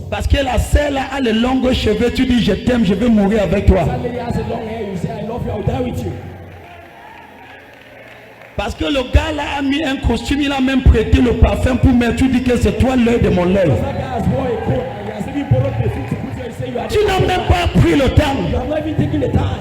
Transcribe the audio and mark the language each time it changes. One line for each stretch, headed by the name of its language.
French: Parce que la sœur là a les longs cheveux, tu dis je t'aime, je vais mourir avec toi.
English: That lady has a long hair, you say I love you, I'll die with you.
French: Parce que le gars là a mis un costume, il a même prêté le parfum pour mettre, tu dis que c'est toi l'œil de mon œil.
English: Because that guy has worn a coat and he has even borrowed perfume to put you and say you are
French: Tu n'as même pas pris le
English: You
French: temps.
English: have not even taken the time.